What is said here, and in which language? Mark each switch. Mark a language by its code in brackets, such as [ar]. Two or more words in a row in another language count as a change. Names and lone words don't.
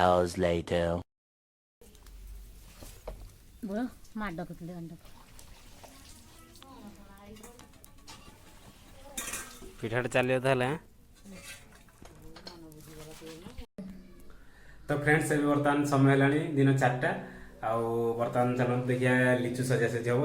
[en] hours later. [hi] बोलो मार दो कितने घंटे [or] ପିଠାଟା ଚାଲିବ ତାହେଲେ। ତ ଫ୍ରେଣ୍ଡସ୍ ଏବେ ବର୍ତ୍ତମାନ ସମୟ ହେଲାଣି ଦିନ 4ଟା ଆଉ ବର୍ତ୍ତମାନ ଚାଲନ୍ତୁ ଦେଖିବା ଲିଚୁ ସଜାସଜି ହେବ।